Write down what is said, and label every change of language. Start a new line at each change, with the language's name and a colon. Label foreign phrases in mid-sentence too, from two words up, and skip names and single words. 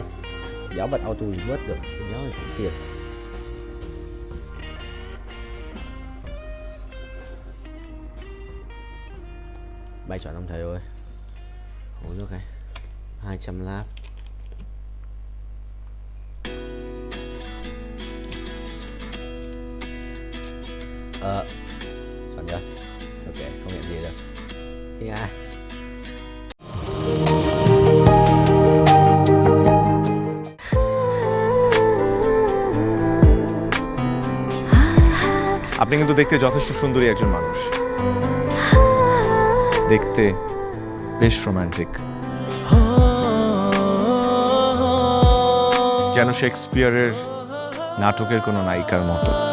Vietnamese: Đéo bật auto đi vớt được. Đéo thì cũng tiền. Bay chọn ông thầy ơi. Uống nước này. 200 lap. Chọn chưa? Ok, không nhận gì được. Đi ai?
Bangla: আপনি কিন্তু দেখতে যথেষ্ট সুন্দরী একজন মানুষ। দেখতে বেশ রোমান্টিক, যেন শেক্সপিয়ারের নাটকের কোনো নায়িকার মতো।